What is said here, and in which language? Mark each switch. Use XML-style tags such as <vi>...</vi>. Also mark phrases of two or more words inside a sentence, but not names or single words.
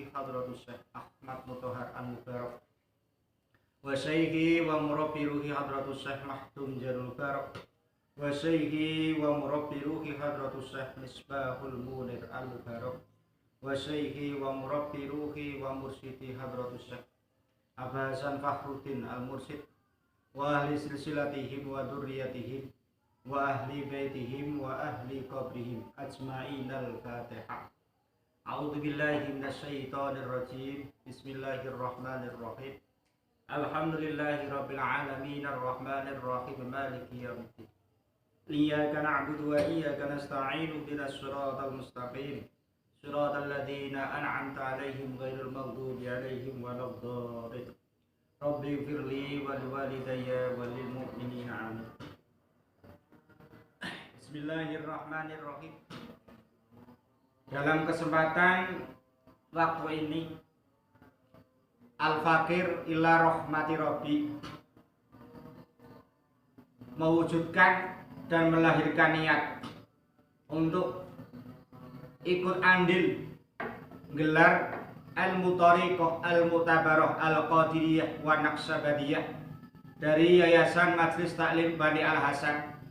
<ar>hadratus Syekh Ahmad Mutahhar al-Mubarak وشيخي ومربي روحي hadratus Syekh Mahdum Jarul Barak وشيخي ومربي روحي hadratus Syekh Misbahul Munir al-Mubarak وشيخي ومربي روحي ومرشدي hadratus Syekh Aba Hasan Fakhruddin al-Mursyid وأهل سلسلتهم وذرياتهم وأهل بيتهم وأهل قبرهم أجمعين الفاتحة. أعوذ بالله من الشيطان الرجيم. بسم الله الرحمن الرحيم. الحمد لله رب العالمين الرحمن الرحيم مالك يوم الدين. إياك نعبد وإياك نستعين اهدنا الصراط المستقيم صراط الذين أنعمت عليهم غير المغضوب عليهم ولا الضالين. رب اغفر لي ولوالدي وللمؤمنين آمين. بسم الله الرحمن الرحيم.</ar> <id>Dalam kesempatan waktu ini</id> <ar>الفقير إلى رحمة ربي</ar> <id>mewujudkan dan melahirkan niat untuk ikut andil gelar Al-Muthariqah Al-Mutabarah Al-Qadiriyah wa Naqsabadiyah dari Yayasan Majelis Taklim Bani Al-Hasan.</id>